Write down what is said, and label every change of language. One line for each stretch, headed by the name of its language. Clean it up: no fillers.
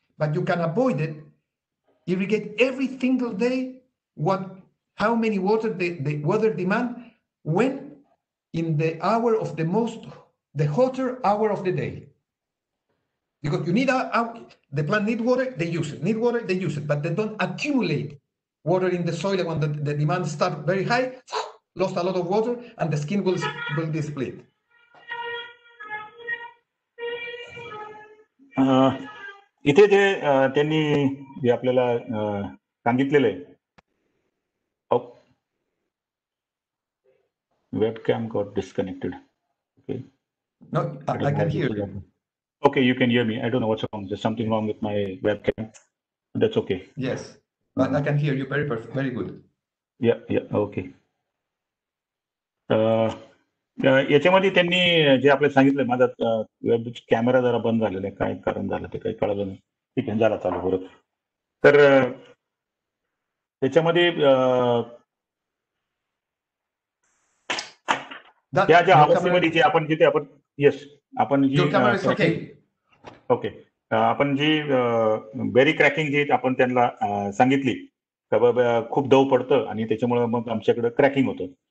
English: But you can avoid it, irrigate every single day how many water the weather demand, when in the hour of the hotter hour of the day. Because you need the plant need water, they use it. Need water, they use it. But they don't accumulate water in the soil. When the demand starts very high, lost a lot of water, and the skin will be split.
Marathi: इथे जे त्यांनी जे आपल्याला सांगितलेलं आहे,
English: webcam got disconnected. Okay. No, I can hear you. Okay, you can hear me. I don't know what's wrong. There's something wrong with my webcam. That's okay. Yes, but I can hear you very perfect, very good. Yeah, okay.
Marathi: याच्यामध्ये त्यांनी जे आपल्याला सांगितलं, माझा camera जरा बंद झालेला आहे, काय कारण झालं ते काही कळलं नाही. ठीक आहे, झाला चालू परत. तर त्याच्यामध्ये त्या ज्या अवस्थेमध्ये जे आपण जिथे आपण आपण जी ओके आपण जी बेरी क्रॅकिंग जी आपण त्यांना सांगितली का बाबा खूप दव पडतं आणि त्याच्यामुळे मग आमच्याकडे क्रॅकिंग होतं.